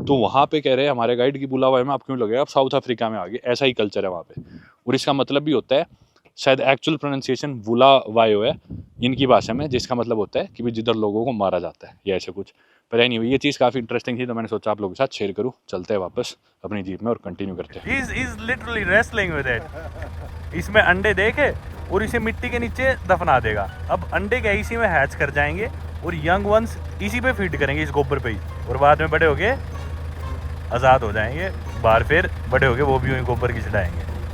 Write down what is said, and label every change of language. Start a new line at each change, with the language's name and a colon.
Hindi: तो वहाँ पे कह रहे हैं हमारे गाइड की बुलावा में आप क्यों लगे, आप साउथ अफ्रीका में आ गए, ऐसा ही कल्चर है वहाँ पे। और इसका मतलब भी होता है, शायद एक्चुअल प्रोनाउंसिएशन बुलावायो है इनकी भाषा में, जिसका मतलब होता है कि भी जिधर लोगों को मारा जाता है या ऐसे कुछ। पर एनीवे ये चीज़ काफ़ी इंटरेस्टिंग थी, तो मैंने सोचा आप लोगों के साथ शेयर करूँ। चलते हैं वापस अपनी जीप में और कंटिन्यू करते हैं।
English: He's literally wrestling with it।
Hindi: इसमें अंडे देके और इसे मिट्टी के नीचे दफना देगा। अब अंडे क्या इसी में हैच कर जाएंगे और यंग वंस इसी पे फीड करेंगे, इस गोबर पे ही, और बाद में बड़े होके आज़ाद हो जाएंगे बाहर, फिर बड़े होके वो भी वही गोबर की चढ़ाएंगे।